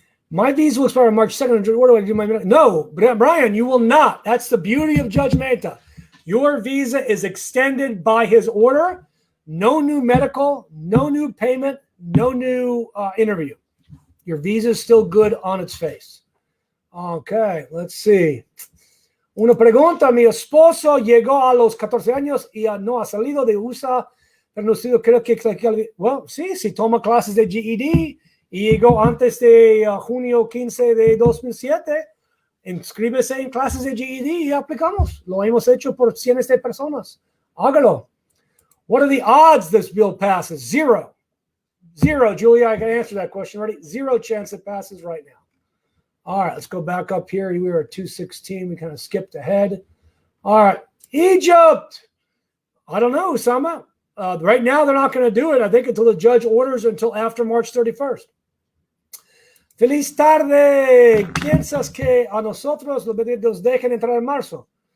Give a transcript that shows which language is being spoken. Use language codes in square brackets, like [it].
[en] My visa will expire on March 2nd. What do I do? No, Brian, you will not. That's the beauty of Judge Mehta. Your visa is extended by his order. No new medical, no new payment, no new interview. Your visa is still good on its face. Okay, let's see. [es] Una pregunta. Mi esposo llegó a los 14 años y no ha salido de USA. Pero no sé, creo que, well, sí, si toma clases de GED y llegó antes de junio 15 de 2007, inscríbese en clases de GED y aplicamos. Lo hemos hecho por cientos de personas. Hágalo. [en] What are the odds this bill passes? Zero. Julia, I can answer that question already. Zero chance it passes right now. All right, let's go back up here. We were at 216. We kind of skipped ahead. All right, Egypt. I don't know, Usama. Right now, they're not going to do it, I think, until the judge orders until after March 31st. [es] Feliz tarde. ¿Piensas que a nosotros los nos dejen entrar en marzo?